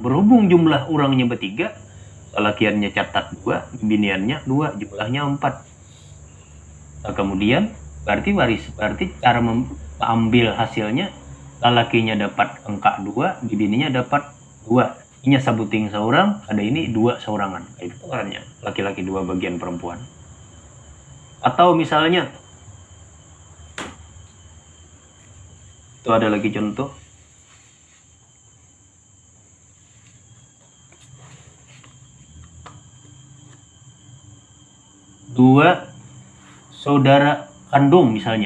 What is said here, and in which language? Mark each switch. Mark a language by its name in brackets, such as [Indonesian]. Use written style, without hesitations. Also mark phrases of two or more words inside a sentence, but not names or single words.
[Indonesian] Berhubung jumlah orangnya bertiga, lelakiannya catat 2, biniannya 2, jumlahnya 4. Nah, kemudian berarti cara mengambil hasilnya, lelakinya dapat angka 2, bininya dapat 2. [Banjar] Ini sabuting seorang, ada ini 2 seorangan. [Indonesian] Itu caranya. Laki-laki 2 bagian perempuan. Atau misalnya, itu ada lagi contoh. Dua saudara kandung misalnya.